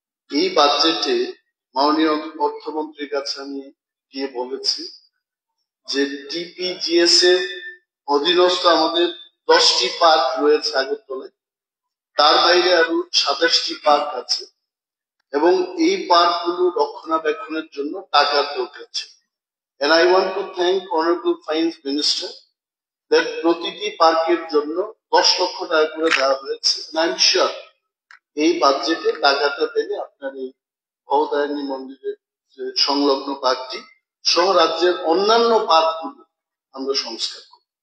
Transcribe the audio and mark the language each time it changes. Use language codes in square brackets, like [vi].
[bn] এই বাজেটে মাননীয় অর্থমন্ত্রীর কাছে আমি গিয়ে বলেছি যে টিপিজিএস এর অধীনস্থ আমাদের 10টি পার্ক রয়েছে আগরতলায়, তার বাইরে আরো 27টি পার্ক আছে এবং এই পার্কগুলো রক্ষণাবেক্ষণের জন্য টাকার দরকার ছিল। [en] And I want to thank Honorable Finance Minister that [bn] প্রতিটি পার্কের জন্য 10 লক্ষ টাকা করে দেওয়া হয়েছে। [en] And I'm sure [bn] এই বাজেটে টাকাটা পেলে আপনার এই ভবতারিণী মন্দিরের যে সংলগ্ন পার্কটি সহ রাজ্যের অন্যান্য পার্কগুলো আমরা সংস্কার করব।